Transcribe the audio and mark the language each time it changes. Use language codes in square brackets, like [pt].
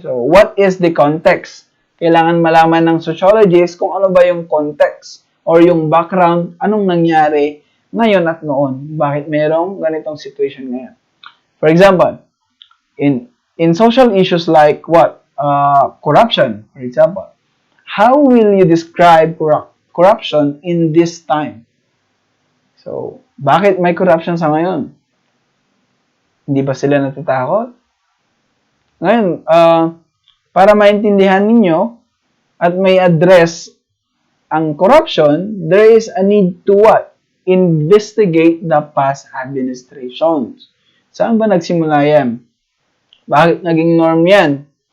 [en] So, what is the context? [tl] Kailangan malaman ng sociologist kung ano ba yung context or yung background, anong nangyari ngayon at noon. Bakit merong ganitong situation ngayon? [en] For example, in social issues like what? Corruption, for example. How will you describe corruption in this time? [tl] So, bakit may corruption sa ngayon? Hindi ba sila natatakot? Ngayon, para maintindihan ninyo at may address ang corruption, [en] there is a need to what? Investigate the past administrations. [tl] Saan ba nagsimula yan? Bakit naging norm yan?